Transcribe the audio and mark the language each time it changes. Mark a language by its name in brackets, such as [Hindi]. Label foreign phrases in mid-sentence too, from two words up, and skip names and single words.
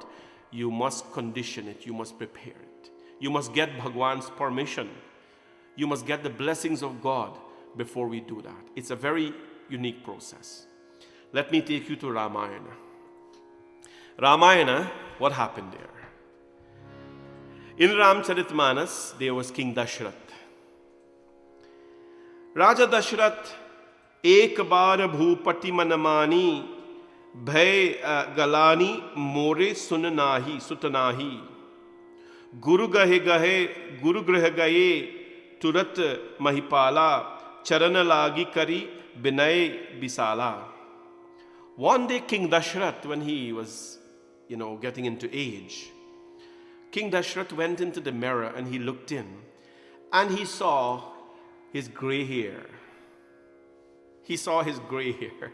[English] You must condition it, you must prepare it. You must get Bhagwan's permission. You must get the blessings of God before we do that. It's a very unique process. Let me take you to Ramayana. Ramayana, what happened there? In Ramcharitmanas, there was King Dashrath. [Awadhi] राजा दशरथ, एक बार भूपति मनमानी, भय गलानी मोरे सुतनाही. गुरु ग्रह गये, तुरत महिपाला चरण लागी करी बिनय बिसाला. [English] One day King Dashrath, when he was, getting into age, King Dashrath went into the mirror and he looked in and he saw his gray hair. He saw his gray hair.